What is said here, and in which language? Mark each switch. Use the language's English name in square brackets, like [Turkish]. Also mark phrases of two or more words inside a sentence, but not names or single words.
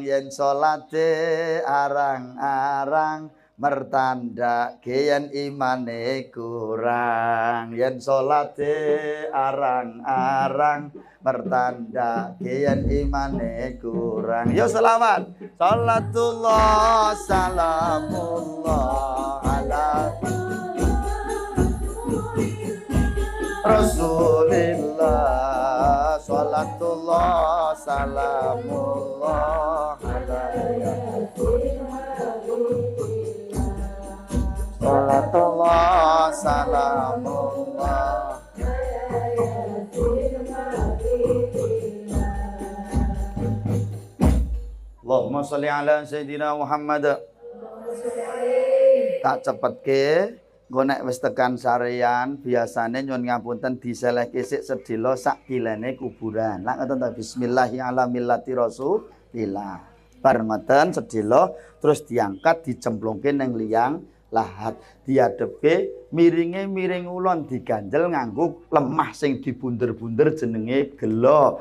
[Javanese] yen salate arang-arang mertanda yen imane kurang yen salate arang-arang mertanda yen imane kurang yo selawat [Arabic] صلاة الله سلام الله على رسول الله صلاة الله سلام الله عليه صلاة الله سلام الله اللهم صل على سيدنا محمد. [Javanese] Tak cepetke nggo nek wis tekan sarean biasane nyuwun ngapunten diselehke sik sedhela sak kilene kuburan. Lah ngoten ta [Arabic] بسم الله الرحمن الرحيم رسول الله. [Javanese] Bar ngoten sedhela terus diangkat dicemplungke ning liyang lahat diadepke miringe miring ulon diganjel nganggo lemah sing dibunder-bunder jenenge gelo.